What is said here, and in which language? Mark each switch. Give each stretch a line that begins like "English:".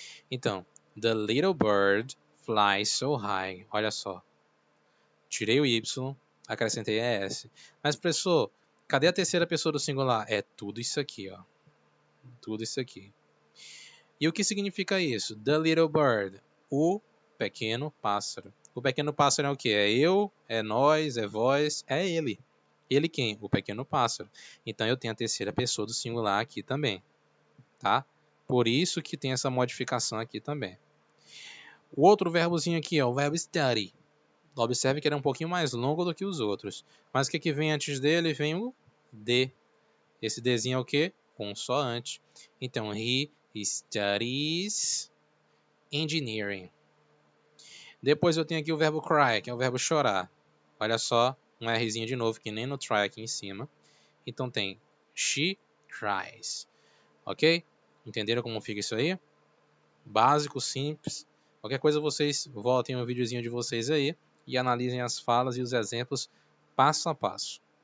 Portuguese: Então,
English: the little bird flies so high.
Portuguese: Olha só. Tirei o Y, acrescentei ES. Mas, professor, cadê a terceira pessoa do singular? É tudo isso aqui, ó. Tudo isso aqui. E o que significa isso?
English: The little bird.
Portuguese: O pequeno pássaro. O pequeno pássaro é o quê? É eu, é nós, é vós, é ele. Ele quem? O pequeno pássaro. Então eu tenho a terceira pessoa do singular aqui também. Tá? Por isso que tem essa modificação aqui também. O outro verbozinho aqui é o verbo study. Observe que ele é um pouquinho mais longo do que os outros. Mas o que vem antes dele? Vem o D. Esse Dzinho é o quê? Consoante. Então,
English: he studies engineering.
Portuguese: Depois eu tenho aqui o verbo cry, que é o verbo chorar. Olha só, um Rzinho de novo, que nem no try aqui em cima. Então tem
English: she cries.
Portuguese: Ok? Entenderam como fica isso aí? Básico, simples. Qualquer coisa vocês voltem o videozinho de vocês aí e analisem as falas e os exemplos passo a passo.